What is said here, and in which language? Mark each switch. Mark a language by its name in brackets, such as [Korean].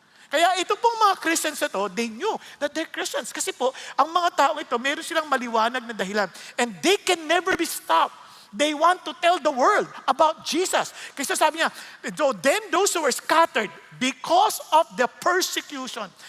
[Filipino] Kaya ito pong mga Christians na to, [English] they knew that they're Christians. [Filipino] Kasi po, ang mga tao ito, meron silang maliwanag na dahilan. [English] And they can never be stopped. They want to tell the world about Jesus. [Filipino] Kasi sabi niya, [English] then those who were scattered because of the persecution.